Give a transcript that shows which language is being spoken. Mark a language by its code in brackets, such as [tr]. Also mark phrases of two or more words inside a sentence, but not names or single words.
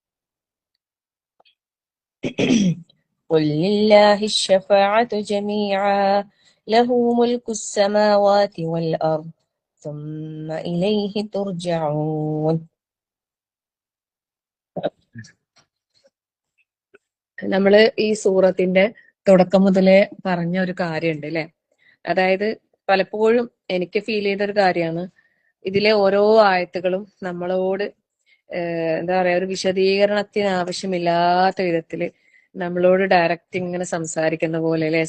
[ar] قل لله الشفاعة جميعا له ملك السماوات والأرض ثم إليه ترجعون. [ml] നമ്മള് ഈ സൂറത്തിന്റെ തുടക്കം മുതലേ പറഞ്ഞ ഒരു കാര്യമുണ്ട് അല്ലെ. അതായത് പലപ്പോഴും എനിക്ക് ഫീൽ ചെയ്ത ഒരു കാര്യമാണ്, ഇതിലെ ഓരോ ആയത്തുകളും നമ്മളോട് എന്താ പറയാ ഒരു വിശദീകരണത്തിന് ആവശ്യമില്ലാത്ത വിധത്തില് നമ്മളോട് ഡയറക്റ്റ് ഇങ്ങനെ സംസാരിക്കുന്ന പോലെ അല്ലെ.